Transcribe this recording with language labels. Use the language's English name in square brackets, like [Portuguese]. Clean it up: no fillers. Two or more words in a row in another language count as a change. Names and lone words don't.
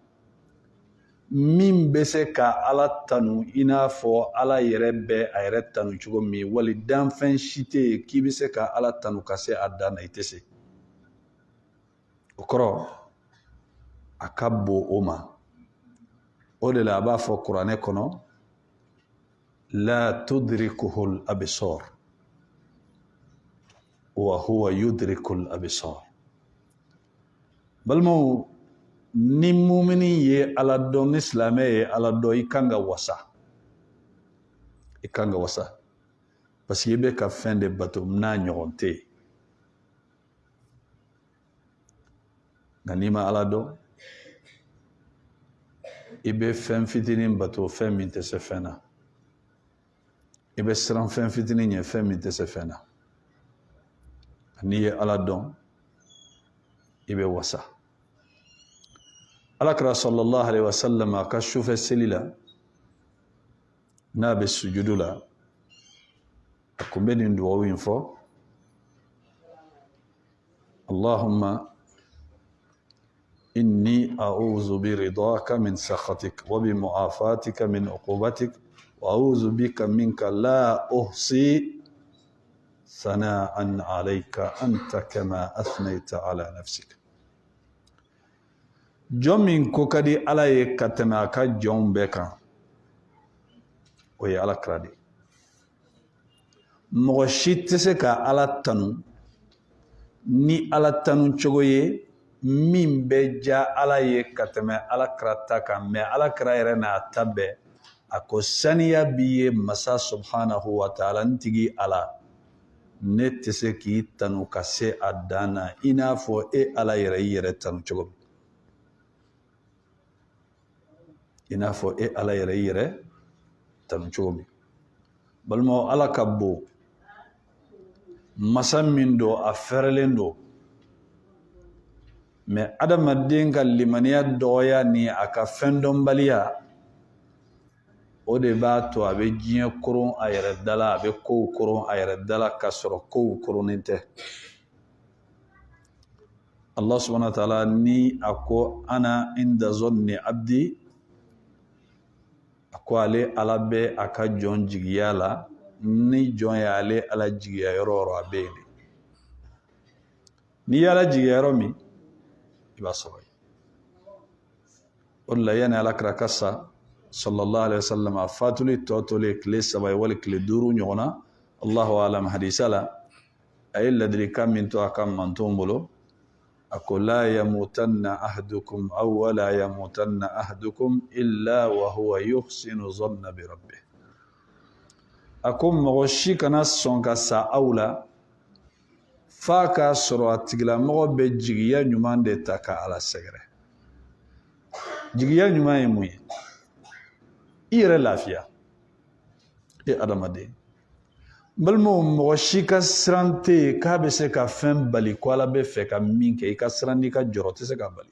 [Bambara] min bɛ se ka Ala tanu i n'a fɔ Ala yɛrɛ bɛ a yɛrɛ tanu cogo min wali danfɛn si tɛ yen k'i bɛ se ka Ala tanu ka se a dan na i tɛ se o kɔrɔ a ka bon o ma o de la a b'a fɔ kuranɛ kɔnɔ la [Arabic] تدركه الأبصار وهو يدرك الأبصار [Bambara] balimaw ni mumini ye Ala dɔn ni silamɛ ye Ala dɔn i kan ka wasa [French] parce que [Bambara] i bɛ ka fɛn de bato n'a ɲɔgɔn tɛ yen nka n'i ma Ala dɔn i bɛ fɛn fitinin bato fɛn min tɛ se fɛn na i bɛ siran fɛn fitinin ɲɛ fɛn min tɛ se fɛn na n'i ye Ala dɔn i bɛ wasa Alakira [Arabic] صلى الله عليه وسلم [Bambara] a ka sufɛ seli la n'a bɛ sujudu la a kun bɛ nin dugawu in fɔ [Arabic] اللهم إني أعوذ برضاك من سخطك وبمعافاتك من عقوبتك وأعوذ بك منك لا أحصي ثناء عليك أنت كما أثنيت على نفسك [Bambara] jɔn min ko ka di Ala ye ka tɛmɛ a ka jɔnw bɛɛ kan o ye Alakira de mɔgɔ si tɛ se ka Ala tanu ni Ala tanu cogo ye min bɛ ja Ala ye ka tɛmɛ Alakira ta kan mais Alakira yɛrɛ n'a ta bɛɛ a ko saniya b'i ye masa [Arabic] سبحانه وتعالى [Bambara] n tigi Ala ne tɛ se k'i tanu ka se a dan na i n'a fɔ e Ala yɛrɛ i yɛrɛ tanu cogo min. I n'a fɔ e Ala yɛrɛ i yɛrɛ tanu cogo min. Balimaw, Ala ka bon, masa min don a fɛrɛlen don, mais adamaden ka limaniya dɔgɔya ni a ka fɛn dɔnbaliya, o de b'a to a bɛ diɲɛ koron a yɛrɛ dala, a bɛ kow koron a yɛrɛ dala ka sɔrɔ kow koronnen tɛ. Allah [Arabic] سبحانه وتعالى [Bambara] ni a ko [Arabic] أنا عند ظن عبدي, [Bambara] a ko ale Ala bɛ a ka jɔn jigiya la ni jɔn ye ale Ala jigiya yɔrɔ yɔrɔ a bɛ yen. N'i ye Ala jigiya yɔrɔ min, i b'a sɔrɔ yen. O de la yanni Alakira ka sa [Arabic] صلى الله عليه وسلم, [Bambara] a fatuli tɔ tolen tile 3 wali tile 5 ɲɔgɔn na, [Arabic] الله أعلم, [Bambara] hadisa la a ye ladilikan min to a ka mantonw bolo, a ko [Arabic] لا يموتن أحدكم [Bambara] aw wala [Arabic] يموتن أحدكم إلا وهو يحسن الظن بربه. [Bambara] A ko mɔgɔ si kana sɔn ka sa aw la f'a k'a sɔrɔ a tigilamɔgɔ bɛ jigiya ɲuman de ta ka Ala sɛgɛrɛ. Jigiya ɲuman ye mun ye? I yɛrɛ lafiya, e adamaden. Balimaw, mɔgɔ si ka siran tɛ yen k'a bɛ se ka fɛn bali ko Ala bɛ fɛ ka min kɛ, i ka siran n'i ka jɔrɔ tɛ se ka bali.